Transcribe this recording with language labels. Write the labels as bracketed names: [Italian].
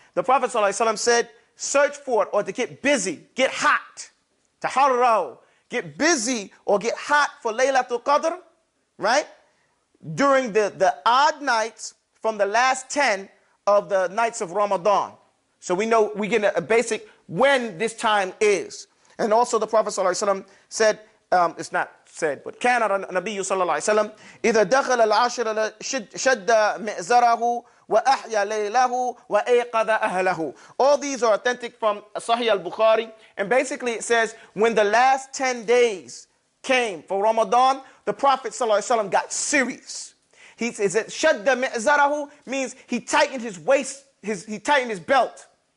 [English] The Prophet ﷺ said, search for it, or to get busy, get hot. Taharraw, get busy or get hot for Laylatul Qadr, right? During the odd nights from the last 10 of the nights of Ramadan. So we know, we get a basic when this time is. And also the Prophet ﷺ said, it's not said, but [Arabic] كان النبي صلى الله عليه وسلم إذا دخل العشر شد مئزره وأحيا ليله وأيقظ أهله. [English] All these are authentic from Sahih Al-Bukhari. And basically it says, when the last 10 days came for Ramadan, the Prophet ﷺ got serious. He says that shadda mi'zarahu means he tightened his waist, he tightened his belt.